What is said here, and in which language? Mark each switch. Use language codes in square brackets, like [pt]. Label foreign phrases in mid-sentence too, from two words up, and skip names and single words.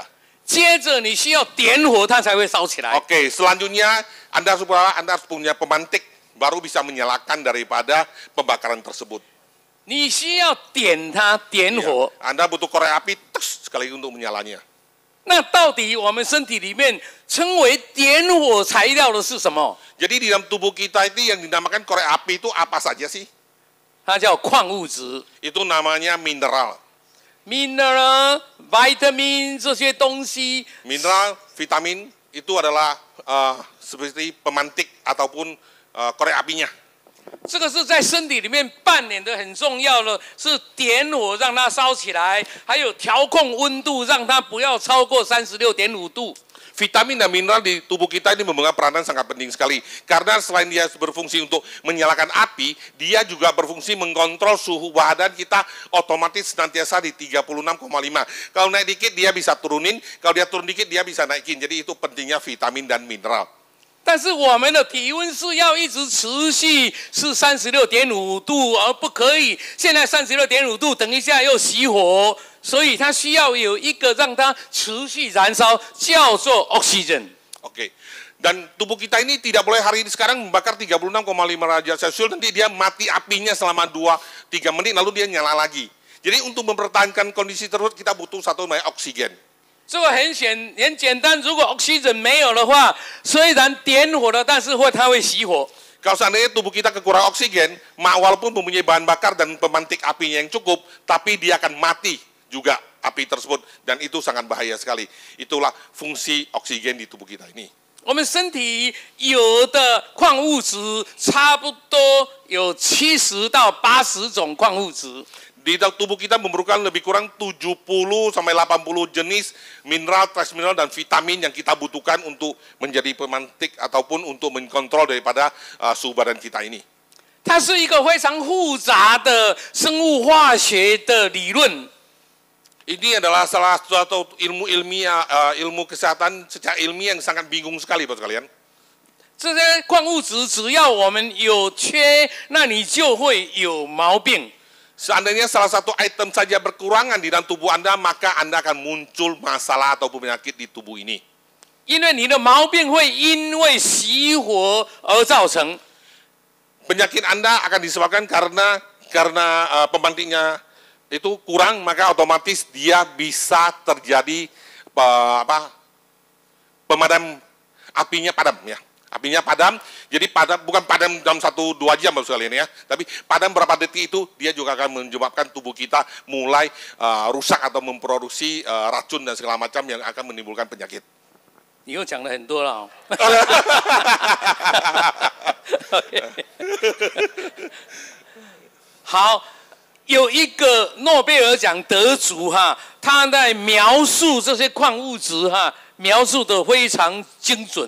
[zh] 接着你需要点火，它才会烧起来。 [id] Oke, selanjutnya Anda harus punya pemantik baru bisa menyalakan daripada pembakaran tersebut. [zh] 你需要点它，点火。 [id] Anda butuh korek api tes, sekali untuk menyalanya. [zh] 那到底我们身体里面称为点火材料的是什么？ [id] Jadi di dalam tubuh kita itu yang dinamakan korek api itu apa saja sih? [zh] 它叫矿物质 [id] Itu namanya mineral. ， [en] mineral、vitamin [zh] 这些东西。 [id] Mineral, vitamin itu adalah seperti pemantik ataupun korek apinya. [zh] 这个是在身体里面扮演的很重要的，是点火让它烧起来，还有调控温度，让它不要超过36.5度。 [id] Vitamin dan mineral di tubuh kita ini memegang peranan sangat penting sekali. Karena selain dia berfungsi untuk menyalakan api, dia juga berfungsi mengontrol suhu badan kita otomatis senantiasa di 36,5. Kalau naik dikit dia bisa turunin, kalau dia turun dikit dia bisa naikin. Jadi itu pentingnya vitamin dan mineral. [zh] 但是我们的体温是要一直持续是36.5度，而不可以现在36.5度，等一下又熄火，所以它需要有一个让它持续燃烧，叫做 oxygen。 [id] Oke. Dan tubuh kita ini tidak boleh hari ini sekarang membakar 36,5 derajat Celcius, nanti dia mati apinya selama 2-3 menit lalu dia nyala lagi. Jadi untuk mempertahankan kondisi tersebut kita butuh satu namanya oksigen. [zh] 这个很简单，如果 oxygen 没有的话，虽然点火了，但是它会熄火。 [id] Kalau seandainya tubuh kita kekurangan oksigen, walaupun mempunyai bahan bakar dan pemantik apinya yang cukup, tapi dia akan mati juga api tersebut, dan itu sangat bahaya sekali. Itulah fungsi oksigen di tubuh kita ini. [zh] 我们身体有的矿物质差不多有70到80种矿物质。 [id] Di tubuh kita memerlukan lebih kurang 70 sampai 80 jenis mineral, trace mineral, dan vitamin yang kita butuhkan untuk menjadi pemantik ataupun untuk mengkontrol daripada suhu badan kita ini. [zh] 它是一个非常复杂的生物化学的理论。 [id] Ini adalah salah satu ilmu ilmiah, ilmu kesehatan secara ilmiah yang sangat bingung sekali buat kalian. [zh] 这些矿物质只要我们有缺，那你就会有毛病。 [id] Seandainya salah satu item saja berkurangan di dalam tubuh Anda, maka Anda akan muncul masalah atau penyakit di tubuh ini. [zh] 因为你的毛病会因为熄火而造成。 [id] Penyakit Anda akan disebabkan karena pembangkitnya itu kurang, maka otomatis dia bisa terjadi pemadam apinya padam ya. Apinya padam, jadi padam bukan padam dalam 1-2 jam Bapak sekalian ya, tapi padam berapa detik itu dia juga akan menyebabkan tubuh kita mulai rusak atau memproduksi racun dan segala macam yang akan menimbulkan penyakit. [zh] 你又讲了很多了、哦。好，有一个诺贝尔奖得主哈，他在描述这些矿物质哈，描述的非常精准。